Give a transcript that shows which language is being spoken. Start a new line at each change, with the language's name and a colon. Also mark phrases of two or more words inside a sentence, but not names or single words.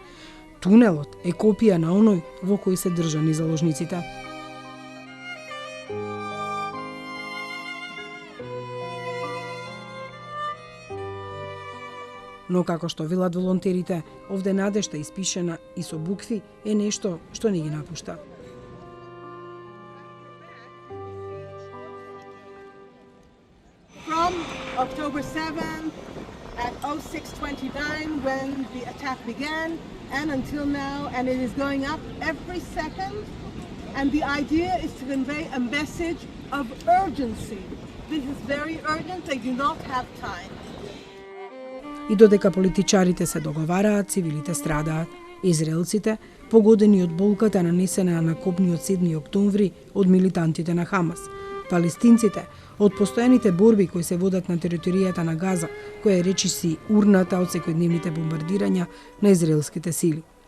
Macedonian: Тунелот е копија на оној во кој се држани заложниците. Но како што велат волонтерите, овде надежта испишена и со букви е нешто што не ги напушта.
English: From October 7 at 06:29 when the attack began and until now, and it is going up every second, and the idea is to convey a message of urgency. This is very urgent, they do not have time.
Macedonian: И додека политичарите се договараат, цивилите страдаат. Израелците, погодени од болката нанесена на копниот 7 октомври од милитантите на Хамас. Палестинците, од постојаните борби кои се водат на територијата на Газа, која е речиси урната од секојдневните бомбардирања на израелските сили.